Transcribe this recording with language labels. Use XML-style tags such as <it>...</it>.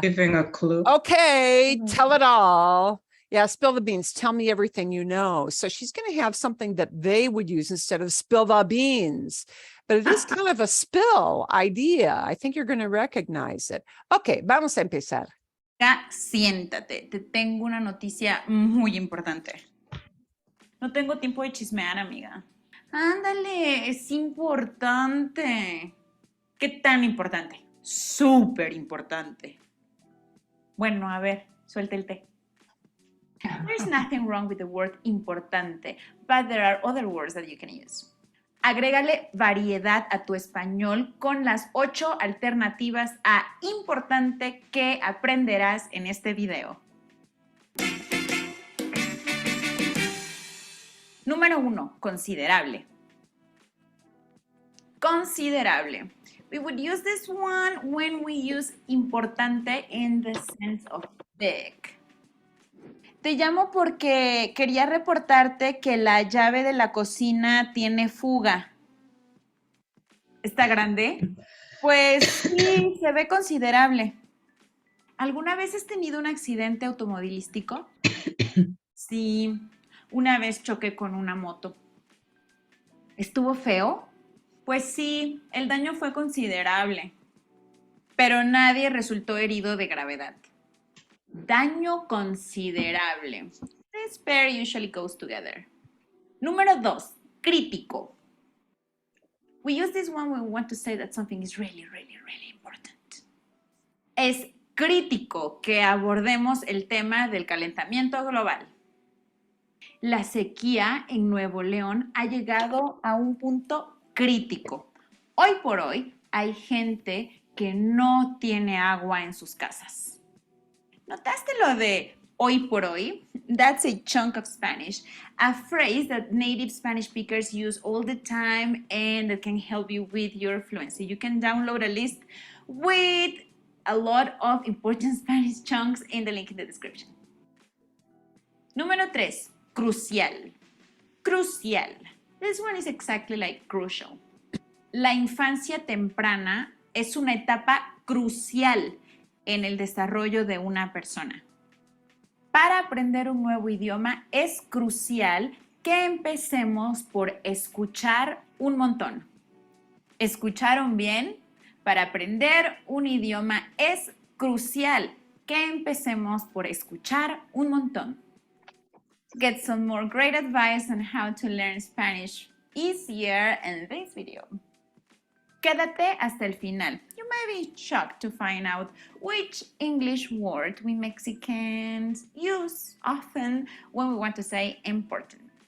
<en>Giving a clue. Okay, Mhm. tell it all. Yeah, spill the beans. Tell me everything you know. So she's going to have something that they would use instead of spill the beans. But it is kind of a spill idea. I think you're going to recognize it.</en> <es>Okay, vamos a empezar. Ya, siéntate. Te tengo una noticia muy importante. No tengo tiempo de chismear, amiga. Ándale, es importante. ¿Qué tan importante? Súper importante. Bueno, a ver, suelta el té.</es> <en>There's nothing wrong with the word importante, but there are other words that you can use.</en> <es>Agrégale variedad a tu español con las 8 alternativas a importante que aprenderás en este video. Número 1, considerable. Considerable.</es> <en>We would use this one when we use importante in the sense of big.</en> <es>Te llamo porque quería reportarte que la llave de la cocina tiene fuga. ¿Está grande? Pues sí, se ve considerable. ¿Alguna vez has tenido un accidente automovilístico? Sí, una vez choqué con una moto. ¿Estuvo feo? Pues sí, el daño fue considerable, pero nadie resultó herido de gravedad. Daño considerable.</es> <en>This pair usually goes together.</en> <es>Número 2, crítico.</es> <en>We use this one when we want to say that something is really, really, really important.</en> <es>Es crítico que abordemos el tema del calentamiento global. La sequía en Nuevo León ha llegado a un punto crítico. Hoy por hoy hay gente que no tiene agua en sus casas. ¿Notaste lo de hoy por hoy?</es> <en>That's a chunk of Spanish, a phrase that native Spanish speakers use all the time and that can help you with your fluency. You can download a list with a lot of important Spanish chunks in the link in the description.</en> <es>Número 3, crucial. Crucial.</es> <en>This one is exactly like crucial.</en> <es>La infancia temprana es una etapa crucial en el desarrollo de una persona. Para aprender un nuevo idioma es crucial que empecemos por escuchar un montón. ¿Escucharon bien? Para aprender un idioma es crucial que empecemos por escuchar un montón.</es> <en>Get some more great advice on how to learn Spanish easier in this video.</en> <es>Quédate hasta el final.</es> <en>You may be shocked to find out which English word we Mexicans use often when we want to say important.</en>